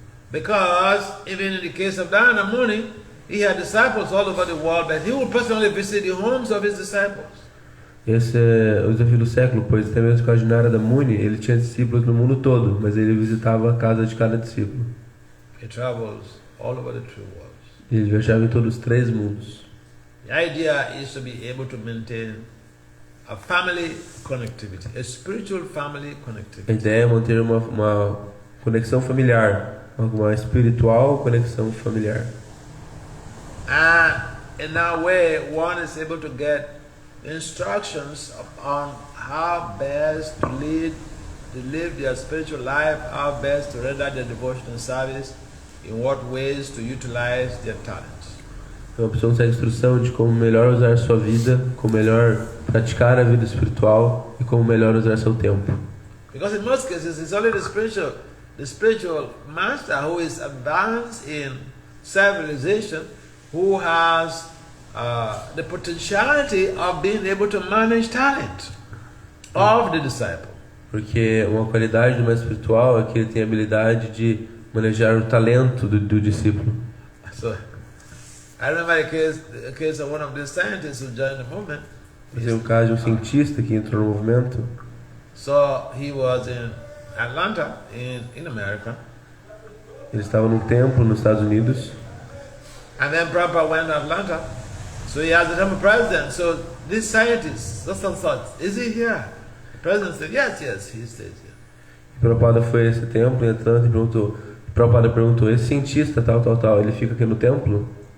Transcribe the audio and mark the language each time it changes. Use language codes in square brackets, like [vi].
[en] Because even in the case of Narada Muni, he had disciples all over the world, but he would personally visit the homes of his disciples. [pt] Esse é o desafio do século, pois até mesmo no caso de Narada Muni, ele tinha discípulos no mundo todo, mas ele visitava a casa de cada discípulo. [en] He travels all over the three worlds. [pt] Ele viajava em todos os três mundos. [en] The idea is to be able to maintain a family connectivity, a spiritual family [pt] A [en] connectivity. [pt] ideia é manter uma conexão familiar, uma espiritual conexão familiar. [en] And in that way, one is able to get instructions on how best to live their spiritual life, how best to render their devotional service, in what ways to utilize their talents. [pt] Então a pessoa consegue instrução de como melhor usar a sua vida, como melhor praticar a vida espiritual e como melhor usar seu tempo. [en] Because in most cases, it's only the spiritual master who is advanced in self-realization, who has the potentiality of being able to manage talent of the disciple. [pt] Porque uma qualidade do mestre espiritual é que ele tem a habilidade de manejar o talento do discípulo. [en] So, I remember a case of one of these scientists who joined the movement. [pt] Esse é um caso de um cientista que entrou no movimento. [en] So he was in Atlanta, in America, [pt] Ele estava num templo nos Estados Unidos. [en] and then Prabhupada went to Atlanta. So he asked the temple president, so this scientist, is he here? The president said, yes, he stays here. [pt] E Prabhupada foi a esse templo em Atlanta e perguntou. Prabhupada perguntou: esse cientista tal, ele fica aqui no templo?